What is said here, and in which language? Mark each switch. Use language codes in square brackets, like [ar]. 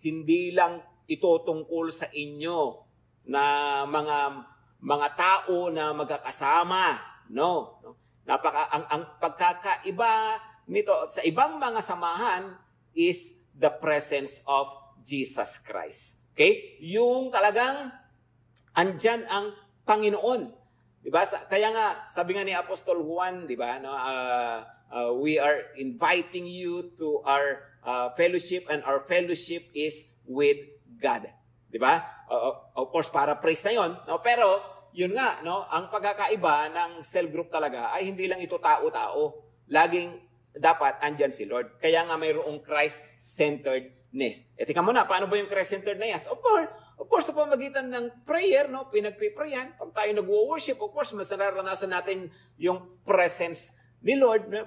[tl] Hindi lang ito tungkol sa inyo na mga tao na magkakasama. No. Ang pagkakaiba nito sa ibang mga samahan [en] is the presence of Jesus Christ. [tl] Okay? Yung talagang andyan ang Panginoon. 'Di ba? Kaya nga sabi nga ni Apostol Juan, 'di ba, no? [en] We are inviting you to our fellowship, and our fellowship is with God. [tl] 'Di ba? [en] Of course [tl] para praise na 'yon, no? Pero yun nga, no, ang pagkakaiba ng cell group talaga ay hindi lang ito tao-tao. Laging dapat andyan si Lord. Kaya nga mayroong Christ-centeredness. Tingnan mo na, paano ba yung Christ-centeredness? [en] Of course, [tl] sa pamagitan ng prayer, no, pinagpiprayan, pag tayo nag-worship, of course, mas nararanasan natin yung presence ni Lord. No?